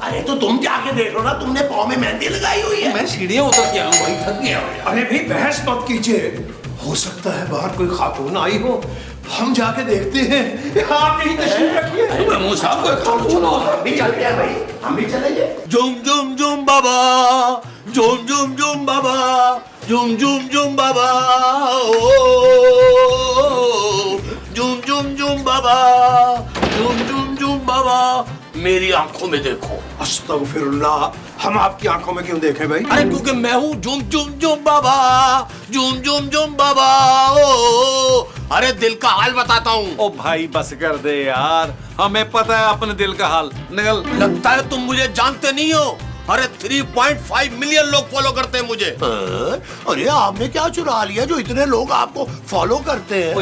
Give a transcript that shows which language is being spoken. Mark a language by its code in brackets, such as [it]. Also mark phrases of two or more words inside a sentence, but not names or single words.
[hi] अरे तो तुम जाके देख लो ना, तुमने पाँव में मेहंदी लगाई हुई है। मैं सीढ़ियां उतर के आऊं, वही थक गया हूं यार। अरे भी बहस मत कीजिए, हो सकता है बाहर कोई खातून आई हो। हम जाके देखते हैं। आप यही तशरीफ रखिए। महमूद साहब को खातून हो। हम भी चलते हैं भाई, हम भी चलेंगे। जुम जुम जुम बाबा, जुम जुम जुम बाबा, जुम जुम जुम बाबा, ओ जुम जुम जुम बाबा, जुम जुम जुम बाबा, मेरी आंखों में देखो। अस्तगफिरुल्लाह, हम आपकी आंखों में क्यों देखें भाई? अरे क्योंकि मैं हूँ जुम जुम जुम बाबा, जुम जुम जुम बाबा, ओ अरे दिल का हाल बताता हूँ। ओ भाई बस कर दे यार, हमें पता है अपने दिल का हाल। निकल। लगता है तुम मुझे जानते नहीं हो। अरे 3.5 मिलियन लोग फॉलो करते हैं मुझे। अरे आपने क्या चुरा लिया जो इतने लोग आपको फॉलो करते हैं?